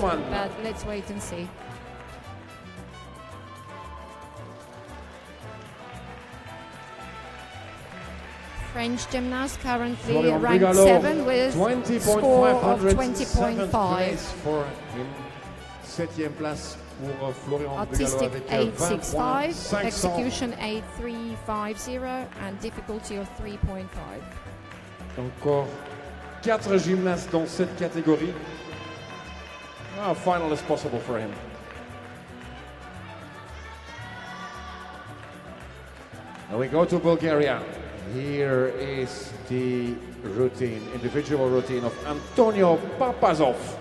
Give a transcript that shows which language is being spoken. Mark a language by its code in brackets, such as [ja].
[en] But let's wait and see. French gymnast currently ranked 7 with score of 20.5. [fr] Septième place pour Florian [en] Artistic [fr] avec [en] 865, execution 8350, and difficulty of 3.5. [fr] Encore 4 gymnastes dans cette catégorie. [en] A final is possible for him. Now we go to Bulgaria. Here is the routine, individual routine of Antonio Papazov.